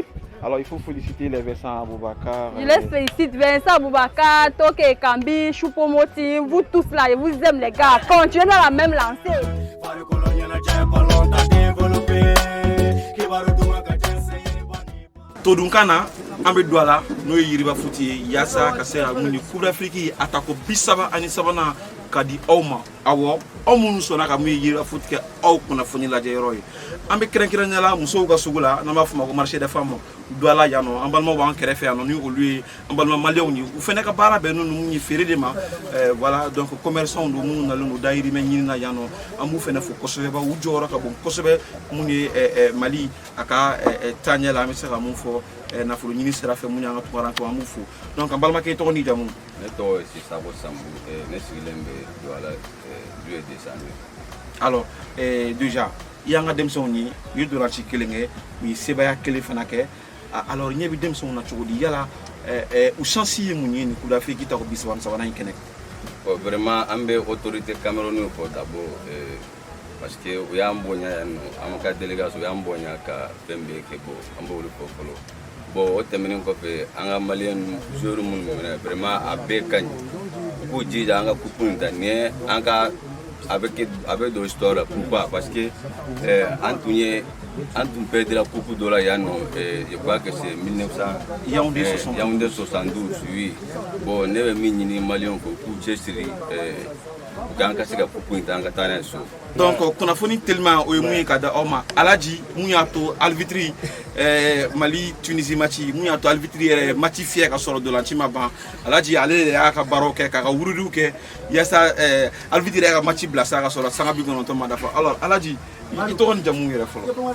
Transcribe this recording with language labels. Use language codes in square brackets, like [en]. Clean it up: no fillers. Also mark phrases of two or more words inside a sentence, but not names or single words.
[fr] Alors il faut féliciter les Vincent Boubacar. Je les félicite, Vincent Boubacar, Toké Kambi, Choupo-Moting, vous tous là, je vous aime les gars. Continuez dans la même lancée. [bm] Todunkana ambe Douala no Yiriba Foot yasa ka se a muni Coupe d'Afrique atako bisaba ani sabana kadi awma awo aw minnu sɔnna ka mun Yiriba Foot kɛ aw kunnafoni lajɛ yɔrɔ ye an bɛ kɛrɛnkɛrɛnnenya la musow ka sugu la n'an b'a fɔ o ma ko [fr] marché des femmes [bm] Douala yan nɔ an balimaw b'an kɛrɛfɛ yan nɔ ni olu ye an balima maliyɛnw ye u fɛnɛ ka baara bɛnnen don mun ye feere de ma [fr] voilà donc [bm] commerçants don minnu nalen don dayirimɛ ɲini na yan nɔ an b'u fɛnɛ fo kosɛbɛ u jɔyɔrɔ ka bon kosɛbɛ mun ye Mali a ka taaɲɛ la an bɛ se ka mun fɔ nafolo ɲini sira fɛ mun y'an ka tunkarankɛw an b'u fo donc an balimakɛ i tɔgɔ n'i jamu. Ne tɔgɔ ye Sisako Sambu ne sigilen bɛ Douala rue des Sangles. [fr] Alors déjà [bm] i y'an ka denmisɛnw ye u ye dolanci kelen kɛ u ye sebaya kelen fana kɛ alors ɲɛ bɛ denmisɛnw na cogo di yala u chance ye mun ye nin Coupe d'Afrique ta ko bi sabanan in kɛnɛ. [fr] Bon vraiment [bm] an bɛ autorité Cameroun fɔ [fr] d'abord parce que [bm] u y'an bonya yan nɔ an ka délégation u y'an bonya ka fɛn bɛɛ kɛ bon an b'olu fɔ fɔlɔ. Bon o tɛmɛnen kɔfɛ an ka maliyɛn joueurs minnu minɛ vraiment a bɛɛ ka ɲi u k'u jija an ka coupe in ta ni an ka a bɛ don histoire la [fr] pourquoi parce que [bm] an tun [fr] perdra coupe [bm] dɔ la yan nɔ [fr] je crois que c'est [bm] 1900 Yaoundé 72 [fr] oui bon [bm] ne bɛ min ɲini maliyɛnw fɛ u k'u cɛsiri u k'an ka se ka coupe in ta an ka taa n'a ye so. Donc kunnafoni tellement o ye mun ye ka da aw ma Alaji mun y'a to arbitre Mali Tunisie match mun y'a to arbitre yɛrɛ match fiyɛ ka sɔrɔ dolanci ma ban Alaji ale de y'a ka baaraw kɛ k'a ka wurudiw kɛ yaasa arbitre yɛrɛ ka match bila sa ka sɔrɔ sanga 90 ma dafa alors Alaji i tɔgɔ ni jamu yɛrɛ fɔlɔ.